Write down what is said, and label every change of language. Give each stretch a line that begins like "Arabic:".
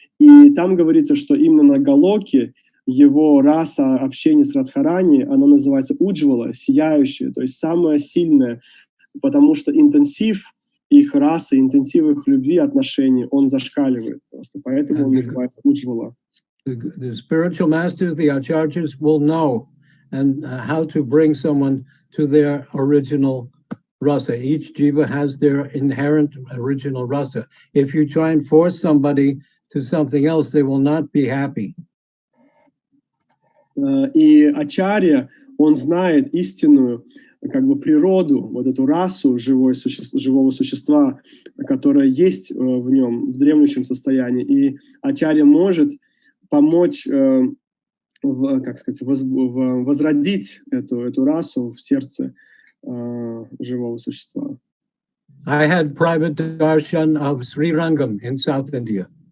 Russian: И там говорится, что именно на Галоке его раса общения с Радхарани, она называется уджвала, сияющая, то есть самая сильная, потому что интенсив их расы, интенсив их любви, отношений, он зашкаливает просто. Поэтому он называется уджвала.
English: The spiritual masters, the acharyas will know and how to bring someone to their original rasa. Each jiva has their inherent original rasa. If you try and force somebody to something else, they will not be happy.
Russian: И ачарья, он знает истинную как бы природу, вот эту расу живого существа, которая есть в нем, в дремлющем состоянии. И ачарья может помочь, как сказать, возродить эту расу в сердце живого существа.
English: I had private darshan of Sri Rangam in South India.